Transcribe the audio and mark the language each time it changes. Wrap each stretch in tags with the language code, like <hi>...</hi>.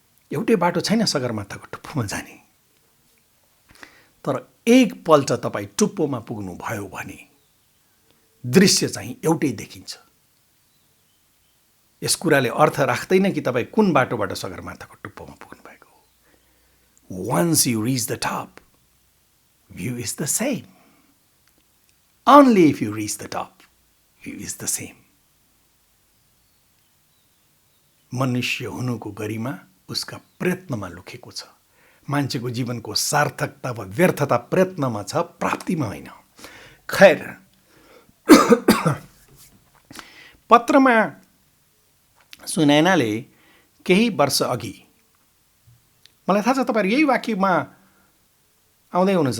<ne>एउटै बाटो छैन सगरमाथाको टुप्पोमा जाने। तर एकपल्ट तपाईँ टुप्पोमा पुग्नु भयो भने दृश्य चाहिँ एउटै देखिन्छ। यस कुराले अर्थ राख्दैन कि तपाईँ कुन बाटोबाट सगरमाथाको टुप्पोमा पुग्नु भएको हो।</ne> <en>Once you reach the top, view is the same. Only if you reach the top, view is the same.</en> <ne>मनुष्य हुनुको गरिमा उसका प्रयत्नमा लुकेको छ। मान्छेको जीवनको सार्थकता वा व्यर्थता प्रयत्नमा छ, प्राप्तिमा होइन। खैर, पत्रमा सुनैनाले केही वर्ष अघि, मलाई थाहा छ तपाईँहरू यही वाक्यमा आउँदै हुनुहुन्छ।</ne>